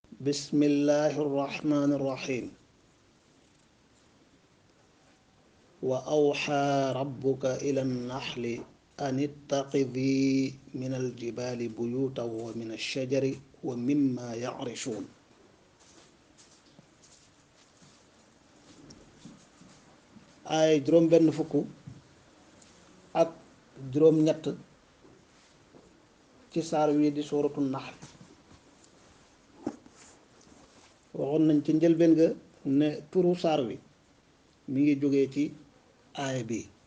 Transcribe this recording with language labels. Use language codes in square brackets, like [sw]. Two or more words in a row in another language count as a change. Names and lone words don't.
[ar] بسم الله الرحمن الرحيم وأوحى ربك إلى النحل أن اتخذي من الجبال بيوتا ومن الشجر ومما يعرشون ay juróom benn fukk ak juróom ñett [wo] ci saar wi di suratul nahl waxoon nañ ci njëlbeen ga ne turu saar wi mi ngi jógee ci aaya bi